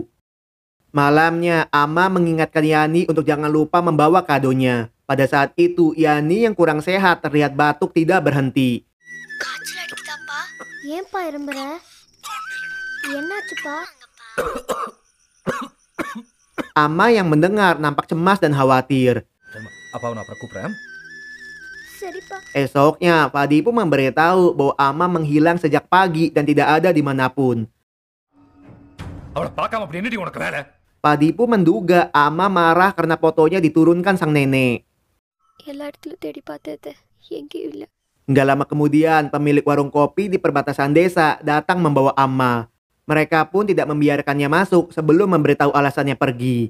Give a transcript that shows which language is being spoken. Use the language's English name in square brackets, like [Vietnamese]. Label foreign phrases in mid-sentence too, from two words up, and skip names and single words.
[Indonesian] Malamnya Amma mengingatkan Yani untuk jangan lupa membawa kadonya. Pada saat itu Yani yang kurang sehat terlihat batuk tidak berhenti. Amma yang mendengar nampak cemas dan khawatir. [Tamil] அப்பாவை நான் அப்புறம் கூப்பிட்றேன் [Indonesian] Esoknya Padipu memberitahu bahwa Amma menghilang sejak pagi dan tidak ada dimanapun. [Tamil] அவளை பார்க்காம அப்படி என்னடி உனக்கு வேலை [Indonesian] Padipu menduga Amma marah karena fotonya diturunkan sang nenek. Nggak lama kemudian, pemilik warung kopi di perbatasan desa datang membawa Amma. Mereka pun tidak membiarkannya masuk sebelum memberitahu alasannya pergi.